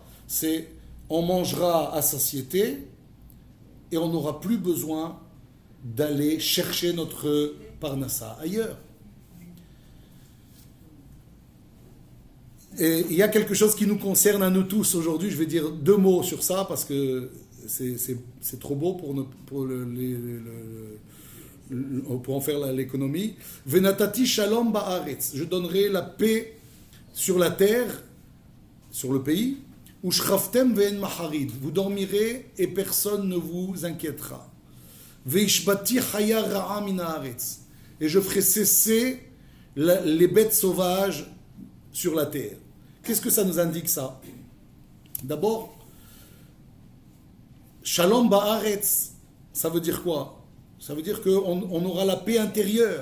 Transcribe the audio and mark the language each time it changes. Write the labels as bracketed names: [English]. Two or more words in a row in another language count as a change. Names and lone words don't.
[French] C'est on mangera à satiété et on n'aura plus besoin d'aller chercher notre parnassa ailleurs. Et il y a quelque chose qui nous concerne à nous tous aujourd'hui. Je vais dire 2 mots sur ça parce que c'est trop beau pour en faire l'économie. [Hebrew] ונתתי שלום בארץ. [French] Je donnerai la paix sur la terre, sur le pays. [Hebrew] ושכבתם ואין מחריד. [French] Vous dormirez et personne ne vous inquiétera. [Hebrew] והשבתי חיה רעה מן הארץ. [French] Et je ferai cesser les bêtes sauvages sur la terre. Qu'est-ce que ça nous indique, ça? D'abord, [Hebrew] שלום בארץ, [French] ça veut dire quoi? Ça veut dire qu'on aura la paix intérieure.